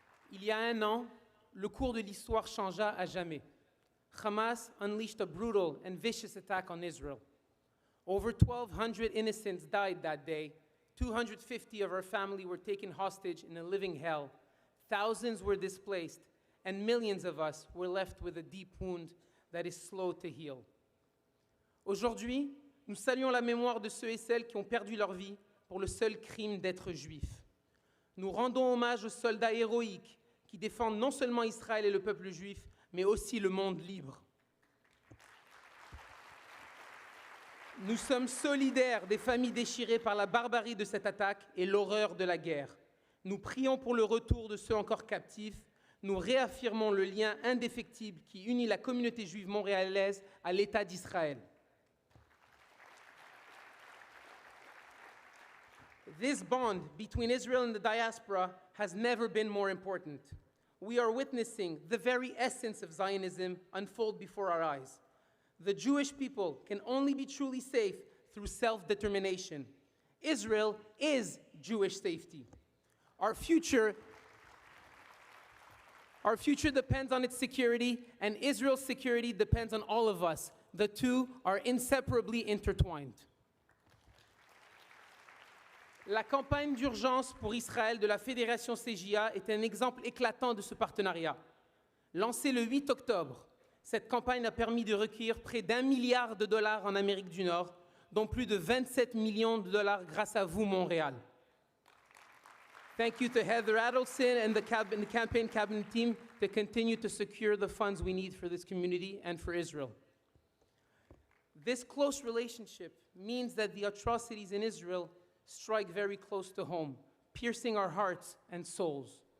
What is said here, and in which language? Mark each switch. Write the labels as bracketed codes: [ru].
[fr] Il y a un an, le cours de l'histoire changea à jamais. [en] Hamas unleashed a brutal and vicious attack on Israel. Over 1,200 innocents died that day. 250 of our family were taken hostage in a living hell. Thousands were displaced, and millions of us were left with a deep wound that is slow to heal. [fr] Aujourd'hui, nous saluons la mémoire de ceux et celles qui ont perdu leur vie pour le seul crime d'être juifs. Nous rendons hommage aux soldats héroïques qui défendent non seulement Israël et le peuple juif, mais aussi le monde libre. Nous sommes solidaires des familles déchirées par la barbarie de cette attaque et l'horreur de la guerre. Nous prions pour le retour de ceux encore captifs. Nous réaffirmons le lien indéfectible qui unit la communauté juive montréalaise à l'État d'Israël. [en] This bond between Israel and the diaspora has never been more important. We are witnessing the very essence of Zionism unfold before our eyes. The Jewish people can only be truly safe through self-determination. Israel is Jewish safety. Our future depends on its security, and Israel's security depends on all of us. The two are inseparably intertwined. [fr] La campagne d'urgence pour Israël de la Fédération CJA est un exemple éclatant de ce partenariat. Lancée le 8 octobre, cette campagne a permis de recueillir près d'1 milliard de dollars en Amérique du Nord, dont plus de 27 millions de dollars grâce à vous, Montréal. [en] Thank you to Heather Adelson and the campaign cabinet team to continue to secure the funds we need for this community and for Israel. This close relationship means that the atrocities in Israel strike very close to home, piercing our hearts and souls.